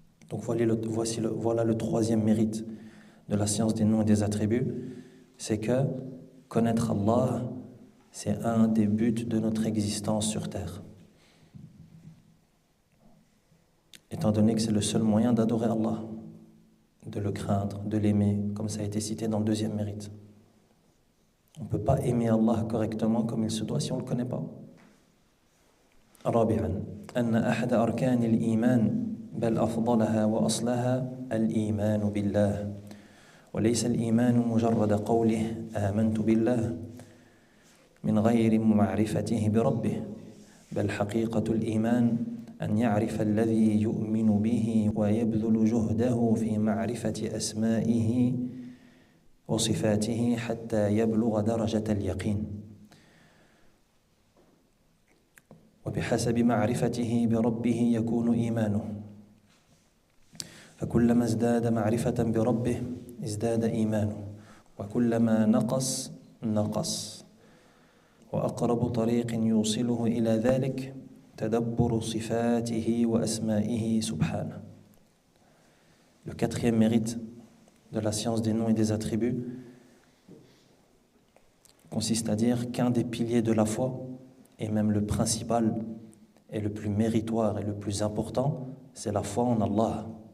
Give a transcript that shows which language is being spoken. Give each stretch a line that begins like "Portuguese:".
French: Donc voilà le troisième mérite de la science des noms et des attributs, c'est que connaître Allah, c'est un des buts de notre existence sur terre. Étant donné que c'est le seul moyen d'adorer Allah, de le craindre, de l'aimer, comme ça a été cité dans le deuxième mérite. On ne peut pas aimer Allah correctement comme il se doit si on ne le connaît pas.
Arabic: رابعا أن أحد أركان الإيمان بل أفضلها وأصلها الإيمان بالله وليس الإيمان مجرد قوله آمنت بالله من غير معرفته بربه بل حقيقة الإيمان أن يعرف الذي يؤمن به ويبذل جهده في معرفة أسمائه وصفاته حتى يبلغ درجة اليقين وبحسب معرفته بربه يكون إيمانه فكلما ازداد معرفة بربه ازداد إيمانه وكلما نقص وأقرب طريق يوصله إلى ذلك تدبر صفاته وأسمائه سبحانه.
French: Le quatrième mérite de la science des noms et des attributs consiste à dire qu'un des piliers de la foi, et même le principal et le plus méritoire et le plus important, c'est la foi en Allah.